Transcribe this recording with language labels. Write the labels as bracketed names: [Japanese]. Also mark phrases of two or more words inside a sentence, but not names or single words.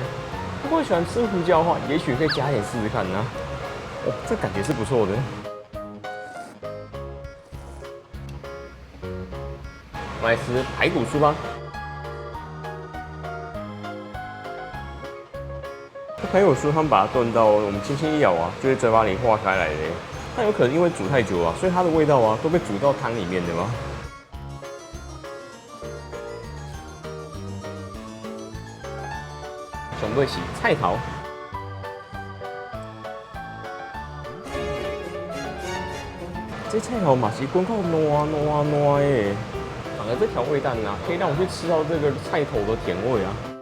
[Chinese] 如果喜歡吃胡椒的話，也許可以加點試試看呢。哦，這感覺是不錯的。我們來吃排骨酥吧。排骨酥他們把它燉到我們輕輕一咬啊，就會嘴巴裡化開來的。但有可能因為煮太久啊，所以它的味道啊都被煮到湯裡面的嘛。上尾是菜頭。這菜頭嘛是滾到爛的，反而這調味蛋啊，可以讓我去吃到這個菜頭的甜味啊。